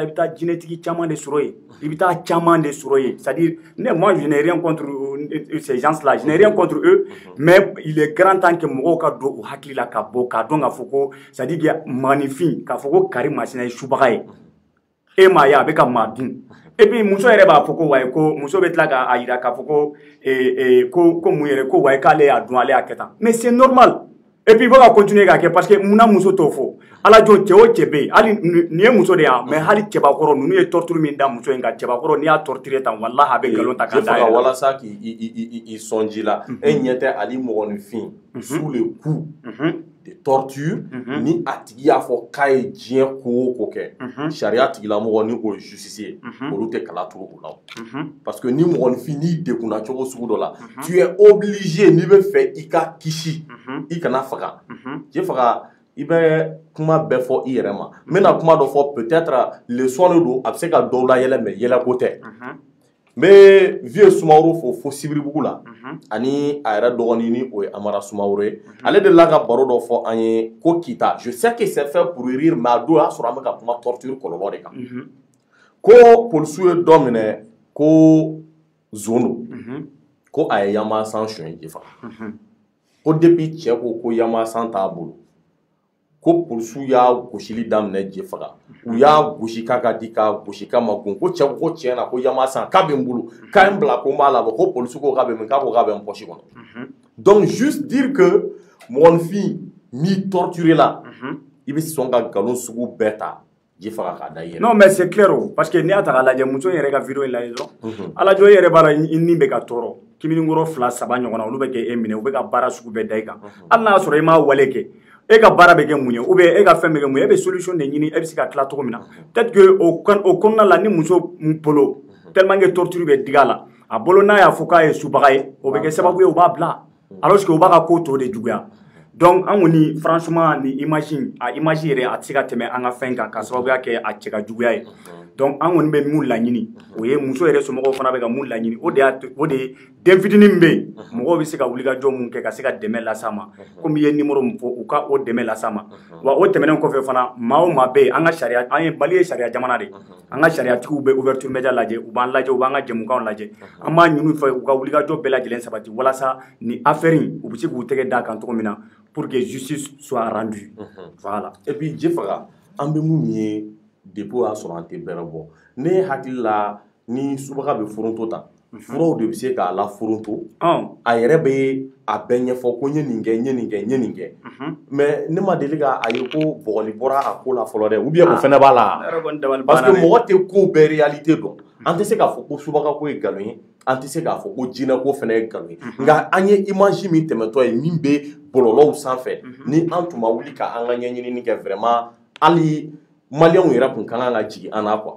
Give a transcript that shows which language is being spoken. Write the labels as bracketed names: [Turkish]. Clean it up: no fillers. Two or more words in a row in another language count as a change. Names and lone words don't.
[Bambara] bɛ taa jinɛtigi caman de sɔrɔ yen i bɛ taa caman de sɔrɔ yen [French] c'est-à-dire moi je n'ai rien contre ces gens-là je n'ai rien contre eux mais il est grand temps que [Bambara] mɔgɔw ka don u hakili la ka bɔ k'a dɔn k'a fɔ ko c'est-à-dire maaninfin k'a fɔ ko kari masina ye subaga ye e m'a ye a bɛ ka maa dun [French] et puis [Bambara] muso yɛrɛ b'a fɔ ko wayi ko muso bɛ tila k'a yira k'a fɔ ko mun yɛrɛ ko wayi k'ale y'a dun ale y'a kɛ tan [French] mais c'est normal. Et puis il faut continuer [Bambara] k'a kɛ [French] parce que [Bambara] munna muso t'o fɔ ala jɔ cɛ o cɛ bɛ yen hali nin ye muso de yan mais hali cɛbakɔrɔ ninnu ye torture min da muso in kan cɛbakɔrɔ n'i y'a torturer tan walahi a bɛ nkalon ta k'a da yɛrɛ la walasa k'i sɔnji la e ɲɛ tɛ ali mɔgɔninfin [French] sous le coup de torture [Bambara] ni a tigi y'a fɔ k'a ye diɲɛ ko o ko kɛ sariya tigilamɔgɔ ni o ye justice ye olu tɛ kala turu o la [French] parce que [Bambara] ni mɔgɔninfin n'i degunna cogo sugu dɔ la [French] tu es obligé [Bambara] n'i bɛ fɛ i ka kisi i kana faga je faga i bɛ kuma bɛɛ fɔ i yɛrɛ ma n bɛna kuma dɔ fɔ [French] peut-être leçon [Bambara] de don a bɛ se ka dɔw layɛlɛ mais yɛlɛko tɛ n bɛ vieux Sumaworo fo Sibiribugu la ani a yɛrɛ dɔgɔnin ni o ye Amara Sumaworo ye ale de la ka baro dɔ fɔ an ye ko Kita [French] je sais que c'est fait pour rire mais [Bambara] a don y'a sɔrɔ an bɛ ka kuma torture kɔlɔlɔ de kan ko polisiw ye dɔ minɛ ko zon don ko a ye Yamasan suɲɛ Jifa ko depuis cɛ ko Yamasan t'a bolo ko polisiw y'a gosili daminɛ Jifa u y'a gosi k'a ka di k'a gosi k'a ma gun ko cɛ ko tiɲɛ na ko Yamasan k'a bɛ n bolo k'a ye n bila ko n b'a labɔ ko polisiw ko k'a bɛ min k'a ko k'a bɛ n poche kɔnɔ [French] donc juste dire que [Bambara] mɔgɔninfin n'i torturé la i bɛ sɔn ka nkalon sugu bɛɛ ta Jifa k'a da i yɛrɛ [French] non mais c'est clair [Bambara] o [French] parce que [Bambara] n'i y'a ta k'a lajɛ muso yɛrɛ ka vidéo in lajɛ dɔrɔn ala jɔ i yɛrɛ b'a la i ni bɛ ka tɔɔrɔ kiminikɔrɔ 2 3 ɲɔgɔn na olu bɛ kɛ e minɛ u bɛ ka baara sugu bɛɛ da i kan hali n'a y'a sɔrɔ i m'a wale kɛ e ka baara bɛ kɛ mun ye [French] ou bien [Bambara] e ka fɛn bɛ kɛ mun ye e bɛ solution de ɲini e bɛ se ka tila cogo min na [French] peut-être que [Bambara] o kɔnɔna la ni muso bolo [French] tellement que [Bambara] torture bɛ dig'a la a bolo n'a y'a fɔ k'a ye subaga ye o bɛ kɛ sababu ye o b'a bila [French] alors que [Bambara] o b'a ka ko tɔ de juguya donc an kɔni franchement ni image yɛrɛ a tɛ se ka tɛmɛ an ka fɛn kan ka sababuya kɛ a cɛ ka juguya ye donc an kɔni bɛ mun laɲini o ye muso yɛrɛ somɔgɔw fana bɛ ka mun laɲini o de ye den fitinin min bɛ yen mɔgɔw bɛ se ka wulikajɔ mun kɛ ka se ka dɛmɛ las'a ma komi i ye numéro min fɔ u ka o dɛmɛ las'a ma wa o tɛmɛnen kɔfɛ fana maa o maa bɛ yen an ka sariya an ye Mali ye sariya jamana de an ka sariyatigiw bɛ [French] ouverture média [Bambara] lajɛ u b'an lajɛ u b'an ka jɛmukanw lajɛ an b'a ɲini u fɛ u ka wulikajɔ bɛɛ lajɛlen sabati walasa ni affaire in u bɛ se k'u tɛgɛ d'a kan cogo min na [French] pour que justice soit rendue voilà et puis [Bambara] Jifa an bɛ mun ye depuis y'a sɔrɔ an tɛ bɛrɛ bɔ ne hakili la ni subaga bɛ foronto ta furaw de bɛ se k'a la foronto a yɛrɛ bɛ a bɛɛ ɲɛfɔ ko n ye nin kɛ n ye nin kɛ n ye nin kɛ mais ne ma deli k'a ye ko bɔgɔli bɔra a ko la fɔlɔ dɛ [French] ou bien [Bambara] o fana b'a la [French] parce que [Bambara] mɔgɔ tɛ ko bɛɛ réalité dɔn an tɛ se k'a fɔ ko subaga ko ye nkalon ye an tɛ se k'a fɔ ko jinɛko fana ye nkalon ye nka an ye image min tɛmɛtɔ ye min bɛ bɔlɔlɔw sanfɛ ni an tun ma wuli k'an ka ɲɛɲinini kɛ vraiment hali maliyɛnw yɛrɛ tun ka kan ka jigin an na quoi.